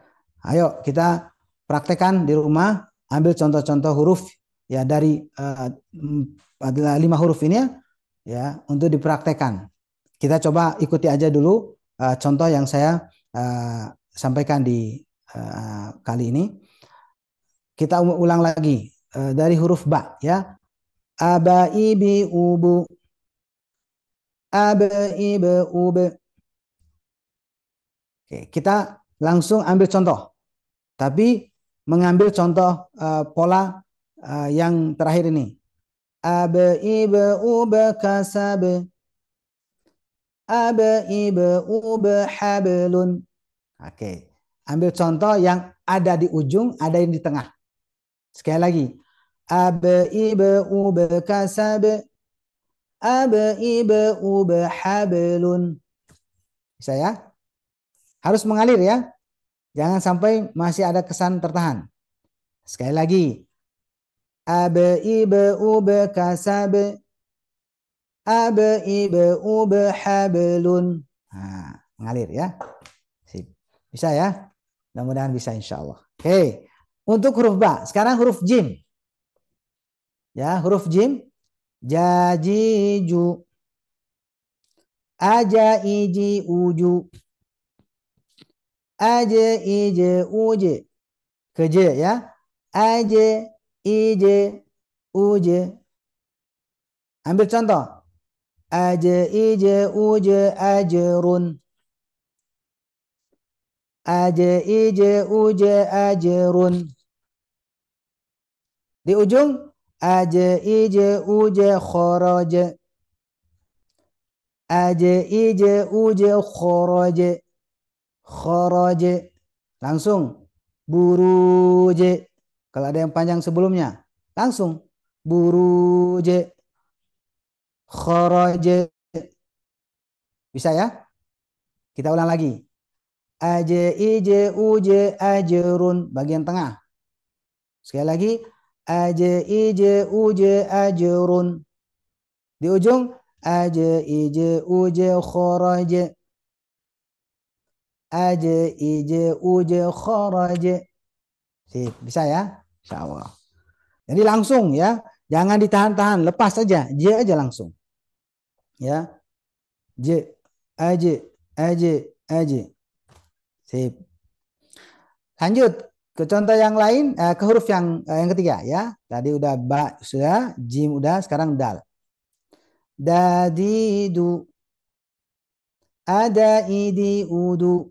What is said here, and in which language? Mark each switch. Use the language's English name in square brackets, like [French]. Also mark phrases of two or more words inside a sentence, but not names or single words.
[Indonesian] Ayo kita praktekkan di rumah, ambil contoh-contoh huruf ya dari 5 huruf ini ya untuk dipraktekkan. Kita coba ikuti aja dulu contoh yang saya sampaikan di kali ini. Kita ulang lagi dari huruf ba ya. [Arabic] Aba ibi ubu, aba ibe ube. [Indonesian] Oke, kita langsung ambil contoh. Tapi mengambil contoh pola yang terakhir ini. [Arabic] Aba ibe ube kasabe. Aba ibe ube hablun. [Indonesian] Oke, ambil contoh yang ada di ujung, ada yang di tengah. Sekali lagi. [Arabic] Aba ibe ube kasabe. Aba ibe ube hablun. [Indonesian] Bisa ya? Harus mengalir ya. Jangan sampai masih ada kesan tertahan. Sekali lagi. [Arabic] Aba ibe ube kasabe. Aba ibe ube hablun. [Indonesian] Nah, mengalir ya. Sip. Bisa ya? Mudah-mudahan bisa [Arabic] إن شاء الله. [Indonesian] Oke. Untuk huruf ba. Sekarang huruf jim. Ya, huruf jim. [Arabic] Jajiju. Aja iji uju. Aja ije uje. Keje ya. Aja ije uje. [Indonesian] Ambil contoh. [Arabic] ije, uje, ajrun. Ije, uje, ajrun. [Indonesian] Di ujung, [Arabic] ije, uje, kharaja. ije, uje, kharaja. Kharaja. [Indonesian] Langsung. Buruje. Kalau ada yang panjang sebelumnya. Langsung. Buruje. Kharaja. Bisa ya? Kita ulang lagi. [Arabic] Ije, uje, [Indonesian] ajrun. Bagian tengah. Sekali lagi. [Arabic] Ije, uje, ajrun. [Indonesian] Di ujung. [Arabic] Ije, uje, kharaja. ije, uje, kharaja. [Indonesian] Sip, bisa ya? [Arabic] إن شاء الله. [Indonesian] Jadi langsung ya. Jangan ditahan-tahan. Lepas saja. J aja langsung. Ya. [Arabic] J. Aje. Aje. Aje. [Indonesian] Sip. Lanjut ke contoh yang lain, ke huruf yang ketiga ya. Tadi udah ba sudah, jim udah, sekarang dal. [Arabic] Dadidu. Ada idi udu.